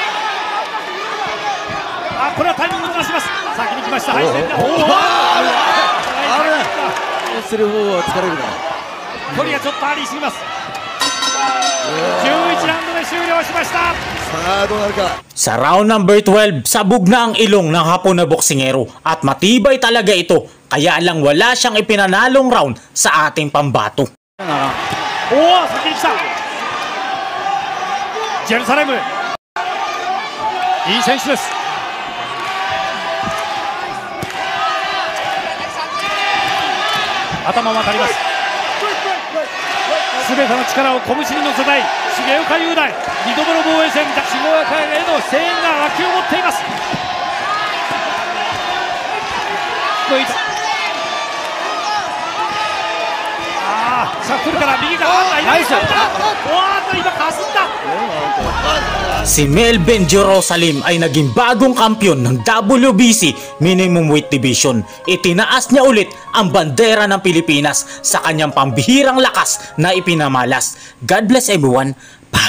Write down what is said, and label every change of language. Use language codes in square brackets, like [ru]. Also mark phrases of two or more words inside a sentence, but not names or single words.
[ja] これはタイミングをずらします。先に来ました。する方は疲れるな。距離がちょっとありすぎます。 11ラウンドで終了しました。さあどうなるか。 [tl] Sa [en] round number [tl] 12, sabog na ang ilong ng Hapon na boksingero at matibay talaga ito, kaya lang wala siyang ipinanalong round sa ating pambato. [ja] おお、先に来た。ジェルサレム、いい選手です。頭も当たります。すべての力を拳に乗せたい重岡雄大、2度目の防衛戦、重岡への声援が沸き起こっています。低い、シャッフルから右がナイス。今かすんだ。 [tl] Si Melvin Jerusalem ay naging bagong kampiyon ng WBC Minimum Weight Division. Itinaas niya ulit ang bandera ng Pilipinas sa kanyang pambihirang lakas na ipinamalas. [en] God bless everyone.